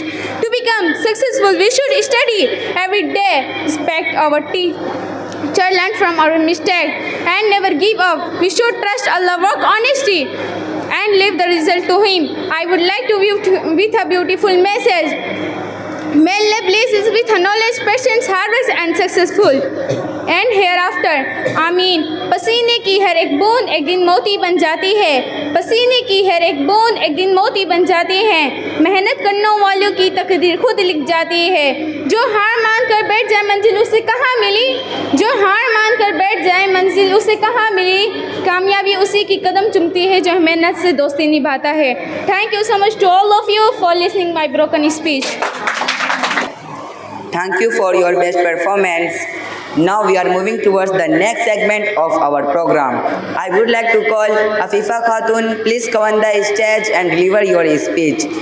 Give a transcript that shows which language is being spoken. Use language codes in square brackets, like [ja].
[en] To become successful, we should study every day, respect our teacher, learn from our mistakes, and never give up. We should trust Allah, work honestly, and leave the result to Him. I would like to leave with a beautiful message. May Allah bless us with knowledge, patience, hard work, and successful. And hereafter, आमीन. [hi] पसीने की हर एक बूंद एक दिन मोती बन जाती है. पसीने की हर एक बूंद एक दिन मोती बन जाती है. मेहनत करने वालों की तकदीर खुद लिख जाती है. जो हार मान कर बैठ जाए मंजिल उसे कहाँ मिली. जो हार मान कर बैठ जाए मंजिल उसे कहाँ मिली. कामयाबी उसी की कदम चुमती है जो मेहनत से दोस्ती निभाता है. [en] Thank you so much to all of you for listening my broken speech. Thank you for your best performance. Now we are moving towards the next segment of our program. I would like to call Afifa Khatun. Please come on the stage and deliver your speech.